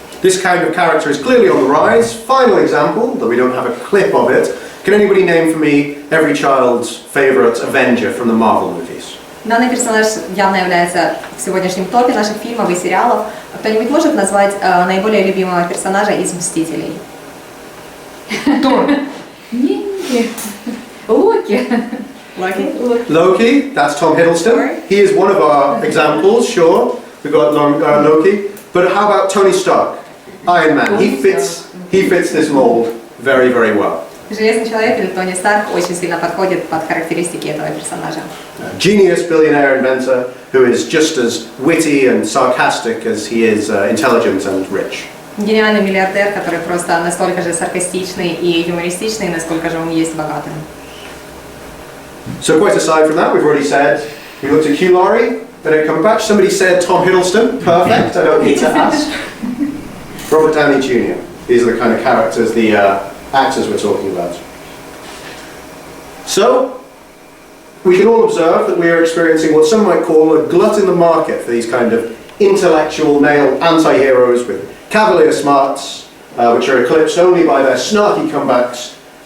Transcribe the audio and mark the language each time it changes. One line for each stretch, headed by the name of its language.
English: This kind of character is clearly on the rise. Final example, though we don't have a clip of it. Can anybody name for me every child's favourite Avenger from the Marvel movies?
Russian: Данный персонаж явно является в сегодняшнем топе наших фильмов и сериалов. Кто-нибудь может назвать наиболее любимого персонажа из «Мстителей»? Тор. Локи.
English: Loki, that's Tom Hiddleston. He is one of our examples, sure. We've got Loki. But how about Tony Stark? Iron Man. He fits this mold very, very well.
Russian: Железный человек или Тони Старк очень сильно подходит под характеристики этого персонажа.
English: Genius billionaire inventor who is just as witty and sarcastic as he is intelligent and rich.
Russian: Гениальный миллиардер, который просто настолько же саркастичный и юмористичный, насколько же он есть богатым.
English: So quite aside from that, we've already said, we looked at Hugh Laurie, Benedict Cumberbatch, somebody said Tom Hiddleston, perfect, I don't need to ask. Robert Downey Jr. These are the kind of characters, the actors we're talking about. So, we can all observe that we are experiencing what some might call a glut in the market for these kind of intellectual male anti-heroes with cavalier smarts, which are eclipsed only by their snarky comebacks.